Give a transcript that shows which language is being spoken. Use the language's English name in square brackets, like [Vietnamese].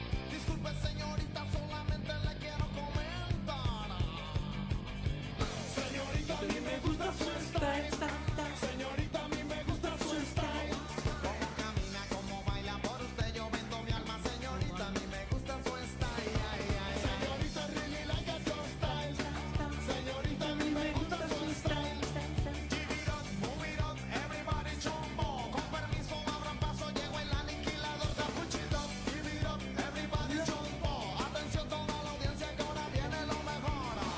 [Spanish] Disculpe señorita, solamente le quiero comentar. Señorita, a mí me gusta su style. Señorita, a mí me gusta su style. Cómo camina, cómo baila, por usted yo vendo mi alma. Señorita, a mí me gusta su style. [English] Señorita, really like a your style. [Spanish] Señorita, a mí me gusta su style. [English] Give it up, move it up, everybody chombo. [Spanish] Con permiso, abran paso, llego el aniquilador de [English] push it up. Give it up, everybody chombo. [Spanish] Atención toda la audiencia que ahora viene lo mejor.